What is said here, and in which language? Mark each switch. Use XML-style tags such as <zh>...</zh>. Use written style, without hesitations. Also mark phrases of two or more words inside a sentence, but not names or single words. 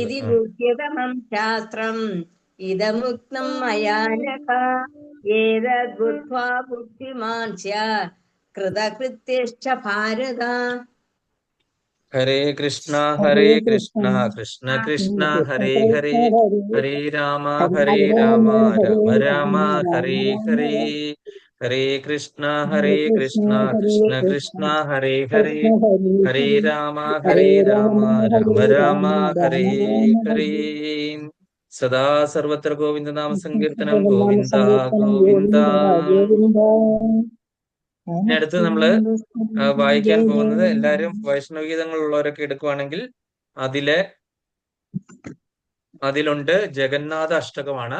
<sa>ഇതി ഗുഹ്യതമം ശാസ്ത്രം ഇദമുക്തം മയാ നഘ ഏതദ്ബുദ്ധ്വാ ബുദ്ധിമാൻ സ്യാത് കൃതകൃത്യശ്ച ഭാരത. ഹരേ കൃഷ്ണ ഹരേ കൃഷ്ണ കൃഷ്ണ കൃഷ്ണ കൃഷ്ണ കൃഷ്ണ കൃഷ്ണ ഹരേ ഹരേ ഹരേ ഹരേ രാമ ഹരേ രാമ ഹരേ രാമ രാമ രാമ രാമ ഹരേ രാമ ഹരേ. ഹരേ കൃഷ്ണ ഹരേ കൃഷ്ണ കൃഷ്ണ ഹരേ കൃഷ്ണ കൃഷ്ണ കൃഷ്ണ ഹരേ ഹരേ കൃഷ്ണ ഹരേ ഹരേ ഹരേ രാമ ഹരേ രാമ രാമ രാമ ഹരേ രാമ രാമ ഹരേ രാമ രാമ ഹരേ. ഹരേ സദാ സർവത്ര ഗോവിന്ദ നാമ സങ്കീർത്തനം നാമ ഗോവിന്ദ സങ്കീർത്തനം ഗോവിന്ദ. ഗോവിന്ദ ഗോവിന്ദ.</sa> <ml>ഇനി അടുത്ത് നമ്മള് വായിക്കാൻ പോകുന്നത് എല്ലാവരും വൈഷ്ണവഗീതങ്ങൾ ഉള്ളവരൊക്കെ എടുക്കുവാണെങ്കിൽ അതിലുണ്ട് ജഗന്നാഥ അഷ്ടകമാണ്.</ml>